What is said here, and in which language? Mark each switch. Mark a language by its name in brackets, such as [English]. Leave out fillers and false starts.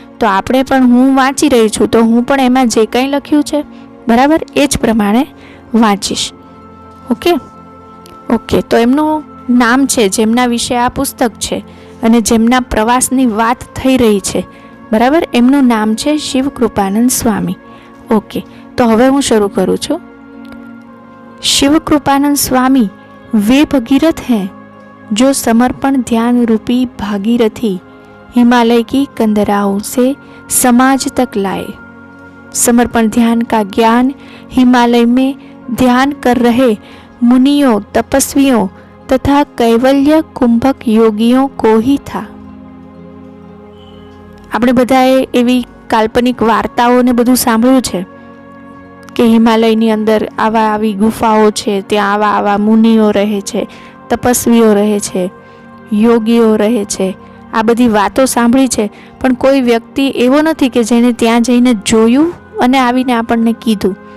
[Gujarati] તો આપણે પણ, હું વાંચી રહી છું તો હું પણ એમાં જે કંઈ લખ્યું છે, બરાબર, એ જ પ્રમાણે વાંચીશ. ઓકે, તો એમનું નામ છે, જેમના વિશે આ પુસ્તક છે અને જેમના પ્રવાસની વાત થઈ રહી છે, બરાબર, એમનું નામ છે શિવકૃપાનંદ સ્વામી. ઓકે, તો હવે હું શરૂ કરું છું. [Hindi] शिवकृपानंद स्वामी वे भगीरथ हैं जो समर्पण ध्यान रूपी भागीरथी हिमालय की कंदराओं से समाज तक लाए. समर्पण ध्यान का ज्ञान हिमालय में ध्यान कर रहे मुनियों, तपस्वियों, तथा कैवल्य कुंभक योगियों को ही था। [Gujarati] આપણે બધાએ એવી કાલ્પનિક વાર્તાઓને બધું સાંભળ્યું છે કે હિમાલયની અંદર આવી ગુફાઓ છે, ત્યાં આવા મુનિઓ રહે છે, તપસ્વીઓ રહે છે, યોગીઓ રહે છે. આ બધી વાતો સાંભળી છે, પણ કોઈ વ્યક્તિ એવો નથી કે જેણે ત્યાં જઈને જોયું અને આવીને આપણને કીધું.